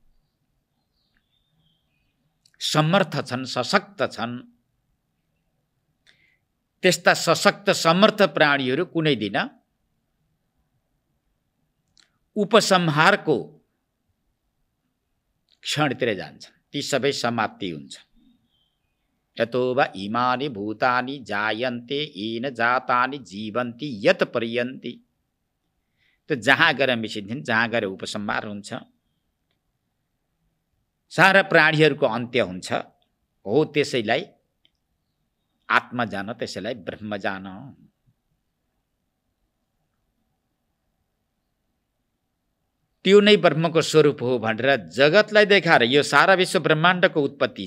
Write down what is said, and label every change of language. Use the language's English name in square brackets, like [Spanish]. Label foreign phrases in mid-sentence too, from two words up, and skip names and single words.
[Nepali] समर्थ छन्, सशक्त छन्, त्यस्ता सशक्त समर्थ प्राणीहरू कुनै दिन उपसंहारको क्षणतिर जान्छन्, ती सबै समाप्ति हुन्छ। [Sanskrit] यतो वा इमानि भूतानि जायन्ते येन जातानि जीवन्ति यत् पर्यन्ति। [Nepali] त्यो जहाँ गएर मिसिन्छन्, जहाँ गएर उपसंहार हुन्छ, सारा प्राणीहरूको अन्त्य हुन्छ, हो त्यसैलाई आत्मा जान, त्यसैलाई ब्रह्म जान। त्यो नै ब्रह्मको स्वरूप हो भनेर जगतलाई देखाएर यो सारा विश्व ब्रह्माण्डको उत्पत्ति